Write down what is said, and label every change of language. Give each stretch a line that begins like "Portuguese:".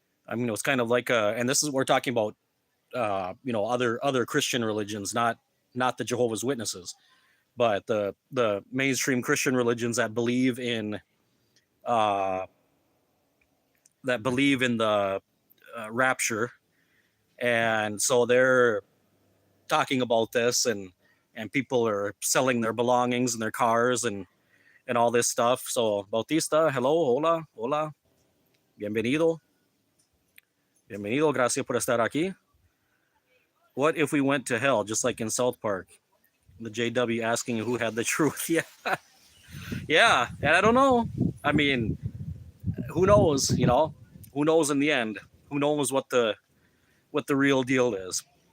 English: I mean, it was kind of like and this is we're talking about, you know, other Christian religions, not the Jehovah's Witnesses, but the mainstream Christian religions that believe in that believe in the rapture, and so they're talking about this, and people are selling their belongings and their cars and all this stuff. So
Spanish: Bautista,
English: hello,
Spanish: hola, hola, bienvenido, bienvenido, gracias por estar aquí.
English: What if we went to hell, just like in South Park? The JW asking who had the truth. Yeah, yeah, and I don't know. I mean, who knows? You know, who knows in the end? Who knows what the real deal is?